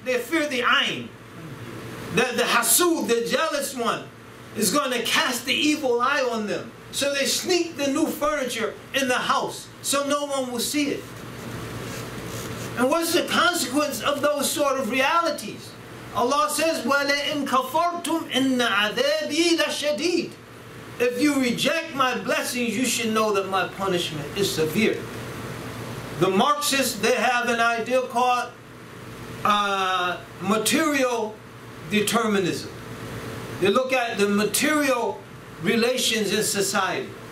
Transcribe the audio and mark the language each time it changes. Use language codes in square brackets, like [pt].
[en] They fear the ayn. The hasud, the jealous one, is going to cast the evil eye on them. So they sneak the new furniture in the house so no one will see it. And what's the consequence of those sort of realities? Allah says, [ar] وَلَئِنْ كَفَرْتُمْ إِنَّ عَذَابِي لَشَدِيدٌ. [en] If you reject my blessings, you should know that my punishment is severe. The Marxists, they have an idea called material determinism. They look at the material relations in society.